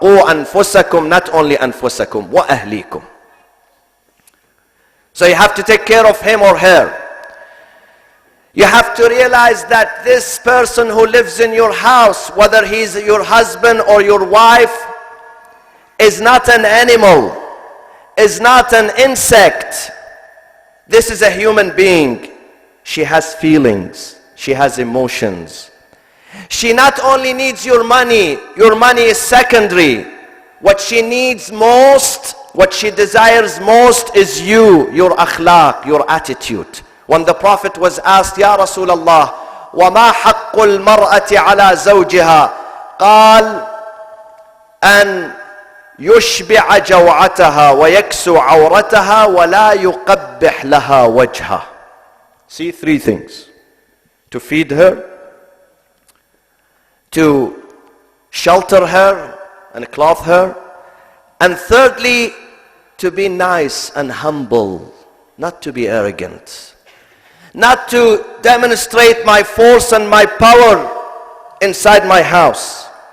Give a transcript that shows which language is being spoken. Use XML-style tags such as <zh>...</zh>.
<ar>قُوا أَنفُسَكُمْ,</ar> <en>not only</en> <ar>أنفسكم, وَأَهْلِيكُمْ.</ar> <en>So you have to take care of him or her. You have to realize that this person who lives in your house, whether he's your husband or your wife, is not an animal, is not an insect. This is a human being. She has feelings, she has emotions. She not only needs your money is secondary. What she needs most, what she desires most is you, your akhlaq, your attitude. When the Prophet was asked,</en> <ar>Ya Rasulullah, وَمَا حَقُّ الْمَرْأَةِ عَلَى زَوْجِهَا قال أن يشبع جوعتها ويكسو عورتها ولا يقبح لها وجهها.</ar> <en>See, 3 things. To feed her, to shelter her and clothe her, and thirdly, to be nice and humble, not to be arrogant, not to demonstrate my force and my power inside my house.</en>